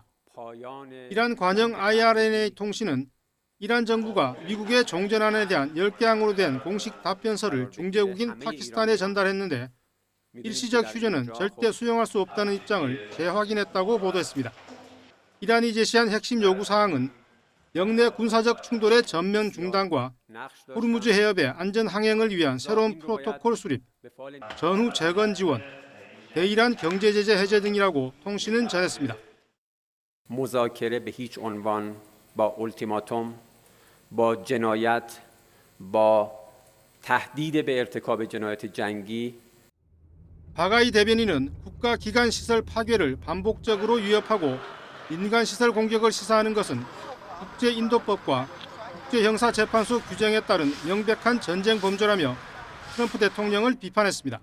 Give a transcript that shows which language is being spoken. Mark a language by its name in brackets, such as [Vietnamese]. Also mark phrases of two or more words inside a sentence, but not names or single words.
[Korean] 이란 관영 IRNA 통신은 이란 정부가 미국의 종전안에 대한 10개항으로 된 공식 답변서를 중재국인 파키스탄에 전달했는데 일시적 휴전은 절대 수용할 수 없다는 입장을 재확인했다고 보도했습니다. 이란이 제시한 핵심 요구사항은 영내 군사적 충돌의 전면 중단과 호르무즈 해협의 안전 항행을 위한 새로운 프로토콜 수립, 전후 재건 지원, 대이란 경제 제재 해제 등이라고 통신은 전했습니다. [Persian] مذاکره به هیچ عنوان با اولتیماتوم، با جنایت، با تهدید به ارتکاب جنایت جنگی [Korean] 바가이 대변인은 국가 기관 시설 파괴를 반복적으로 위협하고 민간 시설 공격을 시사하는 것은 국제인도법과 국제형사재판소 규정에 따른 명백한 전쟁 범죄라며 트럼프 대통령을 비판했습니다.